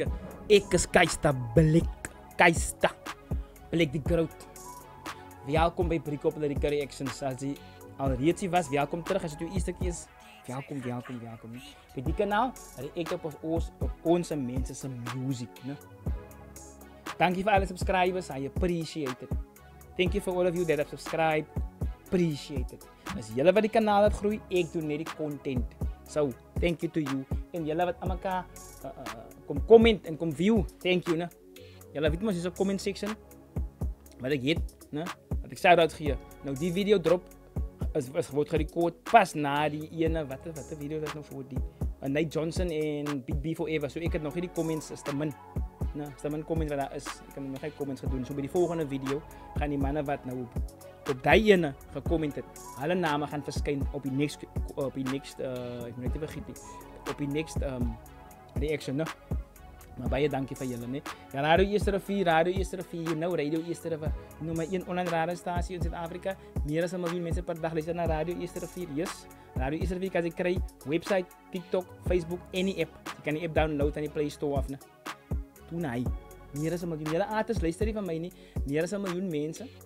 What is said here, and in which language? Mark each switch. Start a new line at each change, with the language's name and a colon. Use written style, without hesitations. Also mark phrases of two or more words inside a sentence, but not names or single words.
Afrikaans: Ek is Keista Blik. Keista Blik die Groot. Welkom by Brieke op Lirieke Reactions. As jy alreeds hier was, welkom terug. As dit jou eerste keer is, welkom. By die kanaal react op onze mense se music, né? Dankie vir alle subscribers.
English: I appreciate it. Thank you for all of you that have subscribed. Appreciate it.
Afrikaans: As julle wat die kanaal het groei, ek doen net die content.
English: So, thank you to you.
Afrikaans: En julle wat aan mekaar kom comment en kom view,
English: thank you,
Afrikaans: né? Julle weet mos is 'n comment section. Wat ek het, né? Wat ek
English: shout out
Afrikaans: gee. Nou die video drop is word gerekord pas na die ene watter video was nou voor die Nate Johnson en Big B Forever. So ek het nog nie die comments is te min. Nou, is te min comments wat daar is. Ek het nog geen comments gedoen. So by die volgende video gaan die manne wat nou op die ene gecomment het, hulle name gaan verskyn op die next ek moet net vergeet nie, op die next reaction, né? Maar baie dankie vir julle, né? Ja, Radio Eerste Rivier,
English: you know,
Afrikaans: Radio Eerste Rivier, nommer 1 online radiostasie in Suid-Afrika. Meer as 1 miljoen mense per dag luister na Radio Eerste Rivier.
English: Yes.
Afrikaans: Radio Eerste Rivier kan jy kry website, TikTok, Facebook,
English: any app.
Afrikaans: Jy kan die app download aan die Play Store af, né? Doen hy. Meer as 1 miljoen. Julle artists luister nie van my nie. Meer as 1 miljoen mense.